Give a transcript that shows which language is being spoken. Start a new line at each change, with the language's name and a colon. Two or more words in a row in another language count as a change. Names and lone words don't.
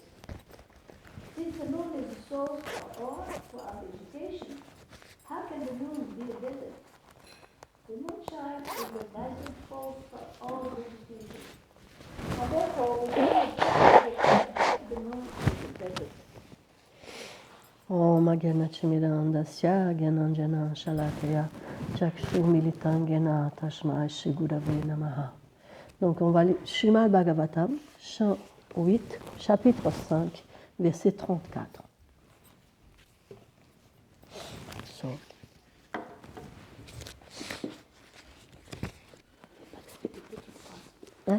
English: Since the moon is the source for our vegetation, how can the moon be a desert? The moonshine is the vital force for all vegetation. And therefore, we cannot say the moon is a desert.
Sanskrit: ॐ अज्ञानतिमिरान्धस्य ज्ञानाञ्जन शलाकया चक्षुः उन्मीलितं येन तस्मै श्रीगुरवे नमः.
French: Donc on va lire Srimad Bhagavatam, chant 8, chapitre 5, verset 34. So. Hein?